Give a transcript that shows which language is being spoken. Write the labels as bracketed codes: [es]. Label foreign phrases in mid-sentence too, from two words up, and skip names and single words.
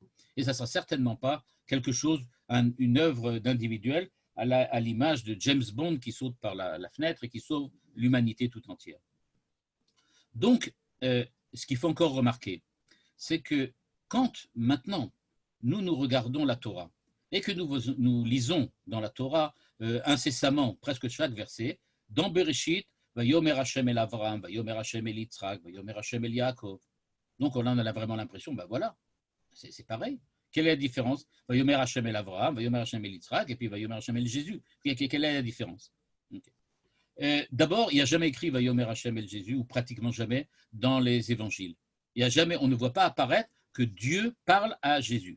[fr] Et ça ne sera certainement pas quelque chose, une œuvre d'individuel à l'image de James Bond qui saute par la fenêtre et qui sauve l'humanité tout entière. Donc, ce qu'il faut encore remarquer, c'est que quand maintenant nous regardons la Torah et que nous lisons dans la Torah incessamment presque chaque verset, dans Bereshit, [he] ויאמר השם אל אברם, ויאמר השם אל יצחק, ויאמר השם אל יעקב. [fr] Donc on en a vraiment l'impression, ben voilà, c'est pareil. Quelle est la différence? [he] ויאמר השם אל אברם, ויאמר השם אל יצחק, [fr] et puis [he] ויאמר השם אל Jésus. [fr] Quelle est la différence? D'abord, il n'y a jamais écrit [he] ויאמר השם אל Jésus, [fr] ou pratiquement jamais, dans les évangiles. Il y a jamais, on ne voit pas apparaître que Dieu parle à Jésus.